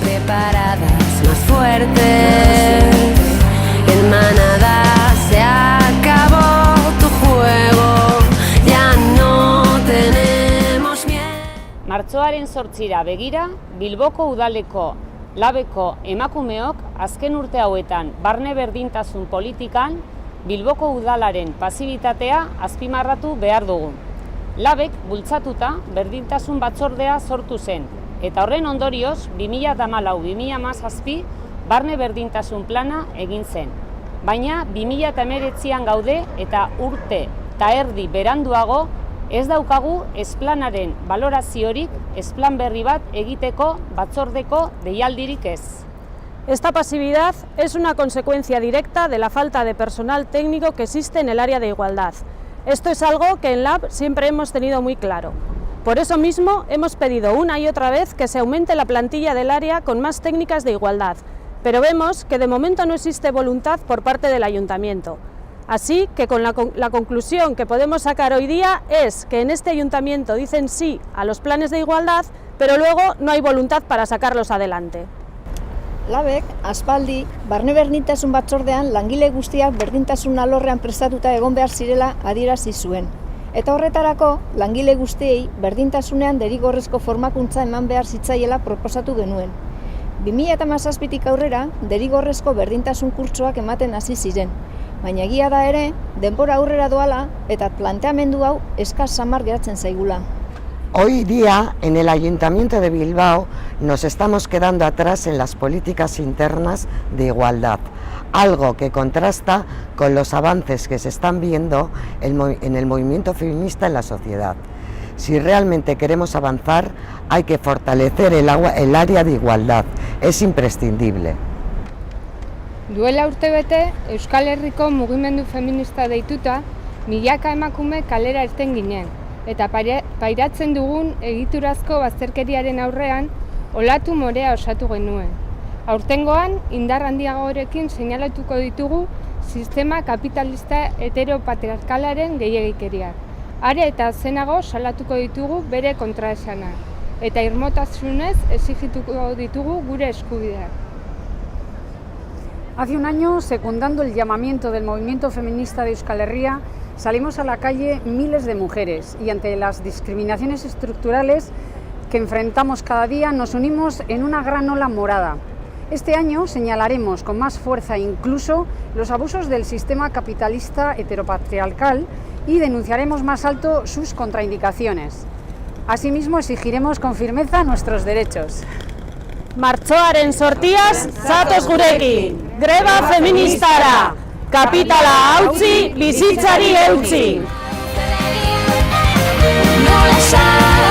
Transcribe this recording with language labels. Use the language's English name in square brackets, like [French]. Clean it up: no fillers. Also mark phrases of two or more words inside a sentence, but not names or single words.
[Spanish] paradas más fuertes. En manada se acabó tu juego, ya no tenemos miedo. [Basque] Martxoaren 8 begira, Bilboko udaleko labeko emakumeok azken urte hauetan barne berdintasun politikan Bilboko udalaren pasibitatea azpimarratu behar dugu. Labek bultzatuta berdintasun batzordea sortu zen, eta horren ondorioz 2014-2017 barne berdintasun plana egin zen. Baina 2019an gaude eta urte eta erdi beranduago ez daukagu esplanaren baloraziorik, esplan berri bat egiteko batzordeko deialdirik ez. [Spanish] Esta pasividad es una consecuencia directa de la falta de personal técnico que existe en el área de igualdad. Esto es algo que en LAB siempre hemos tenido muy claro. Por eso mismo hemos pedido una y otra vez que se aumente la plantilla del área con más técnicas de igualdad, pero vemos que de momento no existe voluntad por parte del ayuntamiento. Así que con la conclusión que podemos sacar hoy día es que en este ayuntamiento dicen sí a los planes de igualdad, pero luego no hay voluntad para sacarlos adelante. [Basque] Labek, aspaldi, barne berdintasun batzordean langile guztiak berdintasun alorrean prestatuta egon behar zirela adierazi zuen. Eta horretarako, langile guztiei berdintasunean derigorrezko formakuntza eman behar zitzaiela proposatu genuen. 2017tik aurrera, derigorrezko berdintasun kurtsoak ematen hasi ziren. Baina egia da ere, denbora aurrera doala eta planteamendu hau eskas samar geratzen zaigula. [Spanish] Hoy día, en el Ayuntamiento de Bilbao, nos estamos quedando atrás en las políticas internas de igualdad, algo que contrasta con los avances que se están viendo en el movimiento feminista en la sociedad. Si realmente queremos avanzar, hay que fortalecer el área de igualdad, es imprescindible. [Basque] Duela urtebete, Euskal Herriko mugimendu feminista deituta, milaka emakume kalera irten ginen, eta pairatzen dugun egiturazko bazterkeriaren aurrean olatu morea osatu genuen. Aurtengoan, indar handiagorekin seinalatuko ditugu sistema kapitalista heteropatriarkalaren gehiegikeriak. Are eta zenago salatuko ditugu bere kontraesanak, eta irmotasunez exigituko ditugu gure eskubideak. [Spanish] Hace un año, secundando el llamamiento del movimiento feminista de Euskal Herria, salimos a la calle miles de mujeres y ante las discriminaciones estructurales que enfrentamos cada día nos unimos en una gran ola morada. Este año señalaremos con más fuerza incluso los abusos del sistema capitalista heteropatriarcal y denunciaremos más alto sus contraindicaciones. Asimismo, exigiremos con firmeza nuestros derechos. [Basque] Martxoaren 8 zatoz gurekin, greba feministara, kapitala hautsi, bizitzari eutsi. [Spanish] No les